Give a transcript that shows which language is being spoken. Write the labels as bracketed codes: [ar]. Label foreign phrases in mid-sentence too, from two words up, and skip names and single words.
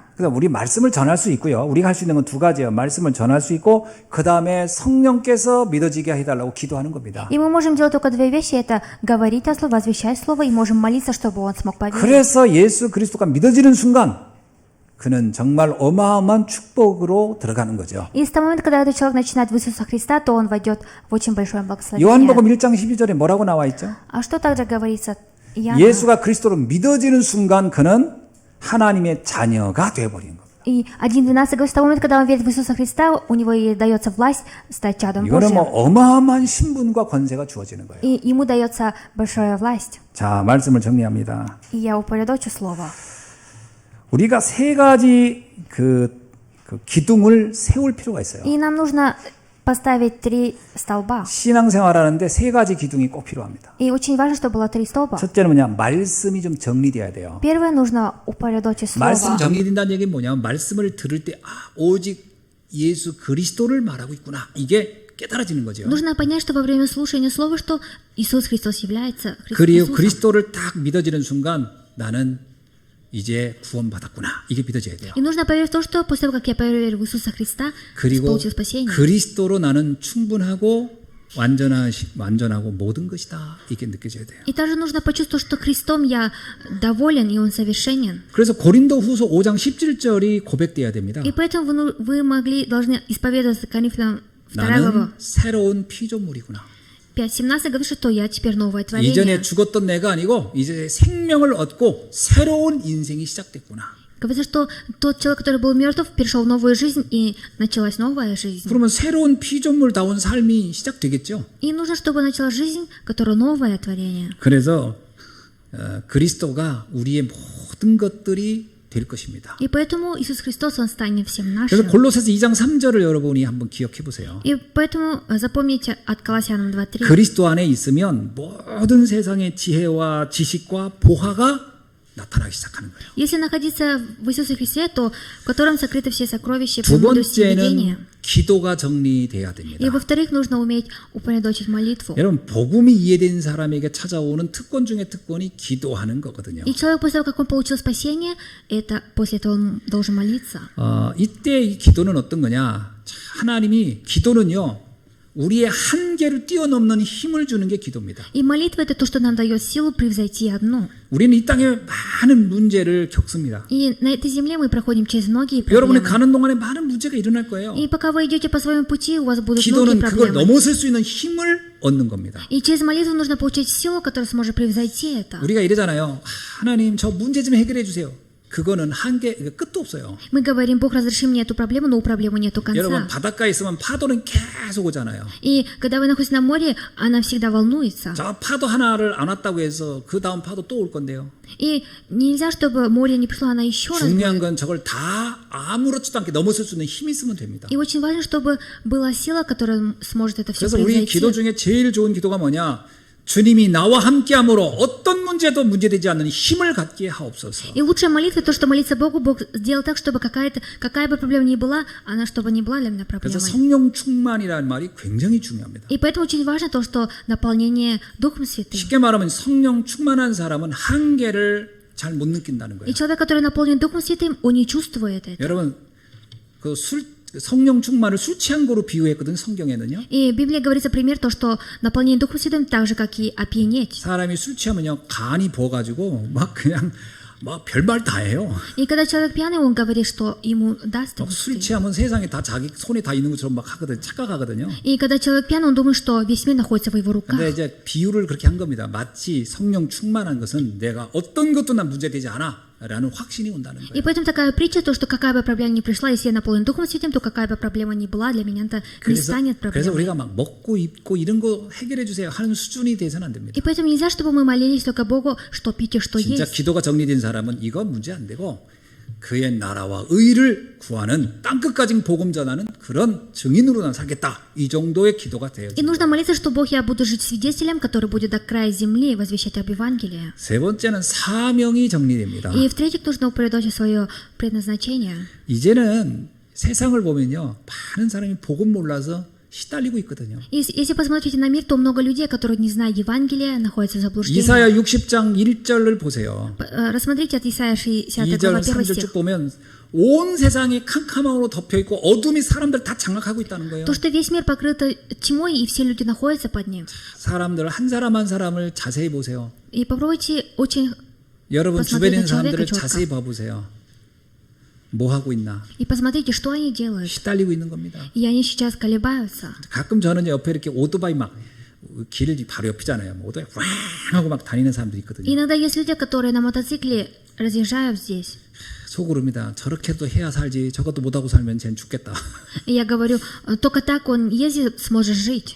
[ko] 그래서 우리 말씀을 전할 수 있고요. 우리가 할 수 있는 건 두 가지예요. 말씀을 전할 수 있고 그 다음에 성령께서 믿어지게 해달라고 기도하는 겁니다. [ru] И мы можем делать только две вещи. Это говорить о слове, возвещать слово, и можем молиться, чтобы он смог поверить. [ko] 그래서 예수 그리스도가 믿어지는 순간 그는 정말 어마어마한 축복으로 들어가는 거죠. [ru] И с того момента, когда этот человек начинает в Иисуса Христа, то он войдет в очень большое благословение. [ko] 요한복음 1장 12절에 뭐라고 나와 있죠? [ru] А что также говорится? Иоанна? [ko] 예수가 그리스도로 믿어지는 순간 그는 하나님의 자녀가 되어버리는 겁니다. [ru] И 1.12 говорит, с того момента, когда он верит в Иисуса Христа, у него и дается власть стать чадом [ko] 이거는 뭐 [ru] Божьим. [ko] 어마어마한 신분과 권세가 주어지는 거예요. [ru] И ему дается большая власть. [ko] 자, 말씀을 정리합니다. [ru] И я упорядочу слово. [ko] 우리가 세 가지 그 기둥을 세울 필요가 있어요. [ru] И нам нужно поставить 3 столба. [ko] 신앙생활하는데 세 가지 기둥이 꼭 필요합니다. [ru] И очень важно, чтобы было 3 столба. [ko] 첫째는 뭐냐? 말씀이 좀 정리돼야 돼요. [ru] Первое, нужно упорядочить слово. [ko] 말씀 정리된다는 얘기는 뭐냐면 말씀을 들을 때 오직 예수 그리스도를 말하고 있구나. 이게 깨달아지는 거죠. [ru] Нужно понять, что во время слушания слова, что Иисус Христос является [ko] 그리고 [ru] Христосом. [ko] 그리스도를 딱 믿어지는 순간 나는 이제 구원받았구나. 이게 믿어져야 돼요. [ru] И нужно поверить в то, что после того, как я поверил в Иисуса Христа, [ko] 그리고 [ru] получил спасение. [ko] 그리스도로 나는 충분하고 완전하고 모든 것이다. 이게 느껴져야 돼요. [ru] И также нужно почувствовать, что Христом я доволен, и Он совершенен. [ko] 그래서 고린도후서 5장 17절이 고백돼야 됩니다. [ru] И поэтому вы должны исповедоваться Коринфянам 2 глава [ko] 나는 새로운 피조물이구나. [ru] 5:17 говорит, что я теперь новое творение. [ko] 이전에 죽었던 내가 아니고 이제 생명을 얻고 새로운 인생이 시작됐구나. [ru] Говорится, что тот человек, который был мертв, перешел в новую жизнь, и началась новая жизнь. [ko] 그러면 새로운 피조물다운 삶이 시작되겠죠. [ru] И нужно, чтобы началась жизнь, которая новое творение. [ko] 그래서 그리스도가 우리의 모든 것들이 될 것입니다. [ru] И поэтому Иисус Христос, Он станет всем [ko] 그래서 [ru] нашим. [ko] 골로새서 2장 3절을 여러분이 한번 기억해 보세요. [ru] И поэтому запомните от Колоссянам 2:3. [ko] 그리스도 안에 있으면 모든 세상의 지혜와 지식과 보화가 나타나기 시작하는 거예요. [ru] Если находиться в Иисусе Христе, то в котором сокрыты все сокровища, [ko] 두 [ru] премудрости и видения. [ko] 번째는 기도가 정리돼야 [ru] И [ko] 됩니다. [ru] во-вторых, нужно уметь упорядочить молитву. [ko] 여러분 복음이 이해된 사람에게 찾아오는 특권 중에 특권이 기도하는 거거든요. [ru] И человек после того, как он получил спасение, это после этого он должен молиться. [ko] 이때 이 기도는 어떤 거냐? 하나님이 기도는요. 우리의 한계를 뛰어넘는 힘을 주는 게 기도입니다. [ru] И молитва — это то, что нам дает силу превзойти одно. [ko] 우리는 이 땅에 많은 문제를 겪습니다. [ru] И на этой земле мы проходим через многие [ko] 여러분이 [ru] проблемы. [ko] 가는 동안에 많은 문제가 일어날 거예요. [ru] И пока вы идете по своему пути, у вас будут [ko] 기도는 [ru] многие [ko] 그걸 [ru] проблемы. [ko] 넘어설 수 있는 힘을 얻는 겁니다. [ru] И через молитву нужно получить силу, которая сможет превзойти это. [ko] 우리가 이러잖아요. 하나님 저 문제 좀 해결해 주세요. 그거는 한계 끝도 없어요. [ru] Мы говорим, Бог, разреши мне эту проблему, но у проблемы нету [ko] 여러분 [ru] конца. [ko] 바닷가에 있으면 파도는 계속 오잖아요. [ru] И когда вы находитесь на море, она всегда волнуется. [ko] 저 파도 하나를 안 왔다고 해서 그 다음 파도 또 올 건데요. [ru] И нельзя, чтобы море не пришло, она еще раз [ko] 중요한 [ru] будет. [ko] 건 저걸 다 아무렇지도 않게 넘어설 수 있는 힘이 있으면 됩니다. [ru] И очень важно, чтобы была сила, которая сможет это все [ko] 그래서 우리 기도 [ru] превзойти. [ko] 중에 제일 좋은 기도가 뭐냐? 주님이 나와 함께함으로 어떤 문제도 문제되지 않는 힘을 갖게 하옵소서. [ru] И лучшая молитва — то, что молиться Богу, Бог сделал так, чтобы какая бы проблема ни была, она чтобы не была для меня [ko] 그래서 [ru] проблемой. [ko] 성령 충만이라는 말이 굉장히 중요합니다. [ru] И поэтому очень важно то, что наполнение Духом Святым. [ko] 쉽게 말하면 성령 충만한 사람은 한계를 잘 못 느낀다는 거예요. [ru] И человек, который наполнен Духом Святым, он не чувствует это. [ko] 여러분 성령 충만을 술 취한 거로 비유했거든 성경에는요. [ru] И в Библии говорится пример, то, что наполнение Духом Святым так же, как и опьянеть. [ko] 사람이 술 취하면요 간이 부어가지고 막 그냥 막 별말 다 해요. [ru] И когда человек пьяный, он говорит, что ему даст. [ko] 술 취하면 세상에 다 자기 손에 다 있는 것처럼 막 하거든, 착각하거든요. [ru] И когда человек пьяный, он думает, что весь мир находится в его руках. [ko] 근데 이제 비유를 그렇게 한 겁니다. 마치 성령 충만한 것은 내가 어떤 것도 난 문제되지 않아. 라는 확신이 온다는 [ru] И [ko] 거예요. [ru] поэтому такая притча, то, что какая бы проблема ни пришла, если я наполнен Духом Святым, то какая бы проблема ни была, для меня это не станет [ko] 그래서 [ru] проблемой. [ko] 우리가 막 먹고 입고 이런 거 해결해 주세요 하는 수준이 돼서는 안 됩니다. [ru] И поэтому нельзя, чтобы мы молились только Богу, что пить и что [ko] 진짜 [ru] есть. [ko] 기도가 정리된 사람은 이거 문제 안 되고 그의 나라와 의를 구하는 땅끝까지 복음 전하는 그런 증인으로 난 살겠다. 이 정도의 기도가 돼요. [ru] И нужно молиться, что Бог, я буду жить свидетелем, который будет до края земли возвещать об Евангелии. [ko] 세 번째는 사명이 정리됩니다. [ru] И в-третьих, нужно упорядочить свое предназначение. [ko] 이제는 세상을 보면요, 많은 사람이 복음 몰라서 시달리고 있거든요. [ru] Если посмотрите на мир, то много людей, которые не знают Евангелия, находятся в заблуждении. [ko] 이사야 60장 1절을 보세요. [ru] Рассмотрите от Исаия 60 [ko] 2절, [ru] глава 1 [ko] 3절 [ru] стих. [ko] 쭉 보면 온 세상이 캄캄함으로 덮여 있고 어둠이 사람들 다 장악하고 있다는 거예요. [ru] То, что весь мир покрыт тьмой, и все люди находятся под ним. [ko] 사람들 한 사람 한 사람을 자세히 보세요. [ru] И попробуйте очень... [ko] 여러분 주변에 있는 [ru] посмотреть на [ko] 사람들을 [ru] человека четко. [ko] 자세히 봐보세요. 뭐 하고 있나? [ru] И посмотрите, что они делают. [ko] 시달리고 있는 겁니다. [ru] И они сейчас колебаются. [ko] 가끔 저는 옆에 이렇게 오토바이 막 길 바로 옆이잖아요. 오토바이 꽝 하고 막 다니는 사람들이 있거든요. [ru] Иногда есть люди, которые на мотоцикле разъезжают здесь. [ko] 속으로입니다. 저렇게도 해야 살지. 저것도 못하고 살면 쟤는 죽겠다. [ru] И я говорю, только так он ездит, сможет жить.